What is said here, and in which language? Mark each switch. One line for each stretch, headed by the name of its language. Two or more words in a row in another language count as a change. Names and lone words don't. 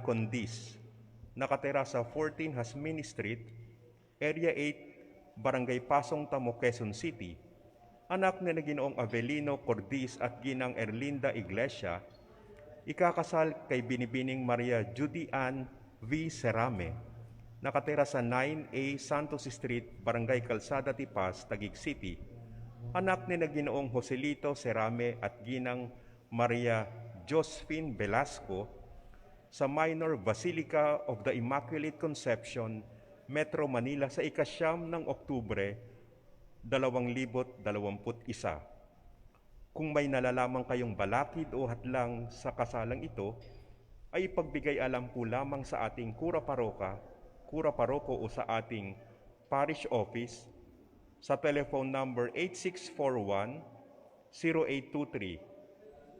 Filipino: Condis, nakatira sa 14 Hasmini Street, Area 8, Barangay Pasong Tamo, Quezon City, anak ni Ginoong Avelino Cordis at Ginang Erlinda Iglesia, ikakasal kay Binibining Maria Judy Ann V. Serame, nakatira sa 9A Santos Street, Barangay Calzada Tipas, Taguig City, anak ni Ginoong Joselito Serame at Ginang Maria Josephine Velasco, sa Minor Basilica of the Immaculate Conception, Metro Manila sa ika-9 ng Oktubre 2021. Kung may nalalaman kayong balakid o hadlang sa kasalang ito, ay ipagbigay alam po lamang sa ating kura paroko o sa ating
English: parish office
Filipino: sa
English: telephone number
Filipino: 8641-0823.